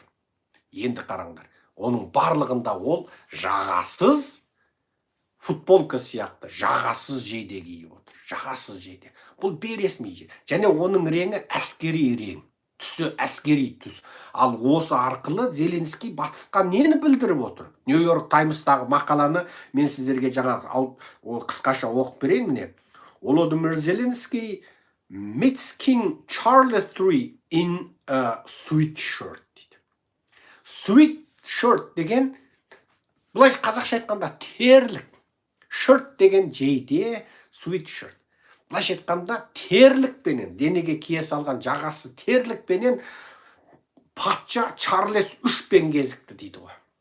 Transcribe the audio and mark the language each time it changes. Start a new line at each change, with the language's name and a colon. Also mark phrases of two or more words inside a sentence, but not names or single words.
Kazakh: Енді қараңдар, оның барлығында ол жағасыз футболка сияқты, жағасыз жейде киіп отыр. Жағасыз жейде. Бұл бейресми жейде. Және оның реңі әскери рең. Түсі әскери түс. Ал осы арқылы Зеленский батысқа нені білдіріп отыр? Нью-Йорк Таймстағы мақаланы мен сіздерге жаңағы қысқаша оқып берейін міне.
English: Volodymyr Zelensky meets King Charles III in a sweatshirt дейді.
Kazakh: Sweatshirt деген, бұлай қазақша айтқанда терлік. Shirt деген жейде, sweatshirt. Былайша айтқанда терлікпенен, денеге кие салған жағасы терлікпенен патша Чарльз 3-пен кезікті дейді ғой.